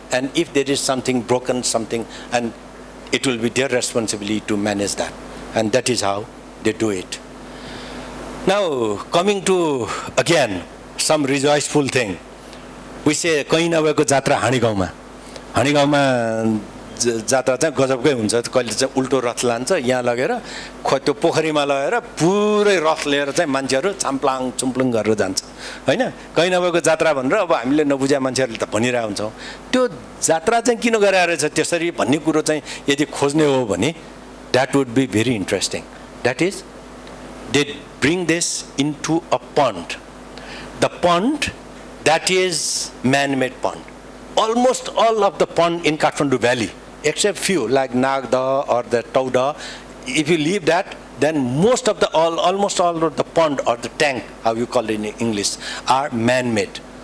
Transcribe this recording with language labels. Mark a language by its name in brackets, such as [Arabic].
[English] And if there is something broken, and it will be their responsibility to manage that. And that is how they do it. Now, coming to, again, some rejoiceful thing. We say, [Nepali] kahin nabheko jatra हाँडी गाउँमा. हाँडी गाउँमा जात्रा चाहिँ गजबकै हुन्छ. कहिले चाहिँ उल्टो रथ लान्छ यहाँ लगेर त्यो पोखरीमा लगेर पुरै रथ लिएर चाहिँ मान्छेहरू चाम्प्लाङ चुम्प्लुङ गरेर जान्छ हैन. कहीँ नभएको जात्रा भनेर अब हामीले नबुझ्या मान्छेहरूले त भनिरहेको हुन्छौँ. त्यो जात्रा चाहिँ किन गराएर छ त्यसरी भन्ने कुरो चाहिँ यदि खोज्ने हो भने [English] that would be very interesting. That is, they bring this into a pond. The pond that is man-made pond. Almost all of the pond in Kathmandu Valley, except few like Nagda or the Tauda, if you leave that, then almost all of the pond or the tank, how you call it in English, are man-made.